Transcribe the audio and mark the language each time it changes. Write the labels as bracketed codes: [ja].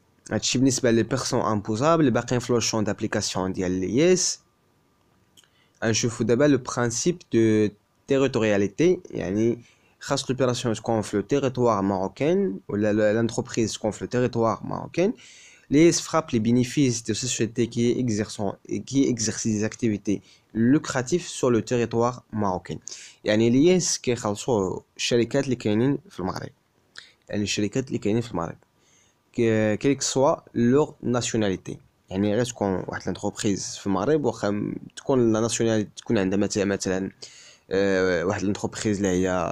[ar] هادشي بالنسبه لي بيرسون امبوزابل. باقيين في لو شون دابليكاسيون ديال ليس. غنشوفو دابا لو برينسيپ دو تيريتورياليتي، يعني خاص لوبيراسيون تكون في لو تيريتوار ماروكان ولا لانتربريز تكون في لو تيريتوار ماروكان. [fr] ليس frappe les bénéfices de sociétés qui exercent des activités lucratives sur le territoire marocain. [ar] يعني ليس كيخلصوا الشركات اللي كاينين في المغرب، يعني الشركات اللي كاينين في المغرب كيك سوا لور ناسيوناليتي، يعني غير تكون واحد لانتربريز في المغرب واخا تكون لا ناسيوناليتي تكون عندها مثلا واحد لانتربريز اللي